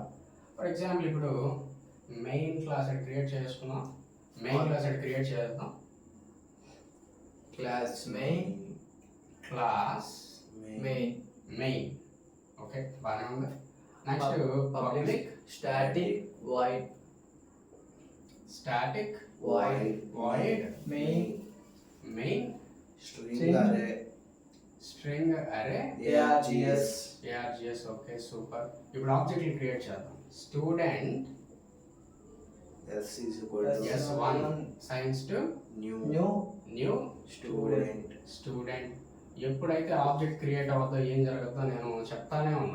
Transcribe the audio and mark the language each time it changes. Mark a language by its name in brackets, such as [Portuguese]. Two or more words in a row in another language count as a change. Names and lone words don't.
[English] for example [Telugu] ఇప్పుడు [English] main class create [Telugu] చేసుకున్నాం, [English] main class create [Telugu] చేద్దాం. [English] class main class main okay [Telugu] బాగానే ఉంది. [English] next public static void static void void main string string array args okay super. [Telugu] ఇప్పుడు [English] object create [Telugu] చేద్దాం. [English] student s1 science to new student. [Telugu] ఎప్పుడైతే [English] object create [Telugu] అవుతుందో ఏం జరుగుతుందో నేను చెప్తానే ఉన్నా.